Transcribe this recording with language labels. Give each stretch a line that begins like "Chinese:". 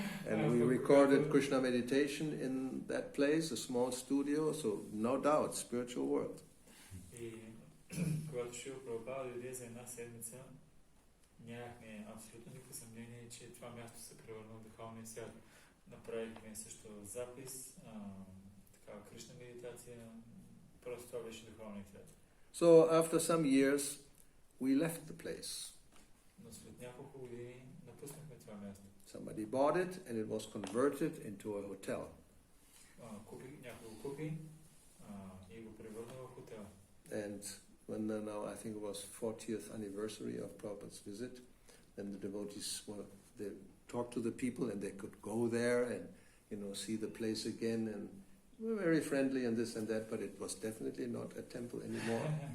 English: And we recorded Krishna meditation in that place, a small studio, so no doubt, spiritual world.
Bulgarian: И когато Шрила Прабхупада дойде за една седмица, нямахме абсолютно никакво съмнение, че това място се превърна в духовния свят. Направихме също запис, такава Кришна медитация, просто това беше духовния свят.
English: So after some years, we left the place.
Bulgarian: Но след няколко години напуснахме това място.
English: Somebody bought it and it was converted into a hotel.
Bulgarian: Някой го купи и го превърна в хотел.
English: And when now I think it was 40th anniversary of Prabhupada's visit, then the devotees they talked to the people and they could go there and see the place again, and we were very friendly and this and that, but it was definitely not a temple anymore.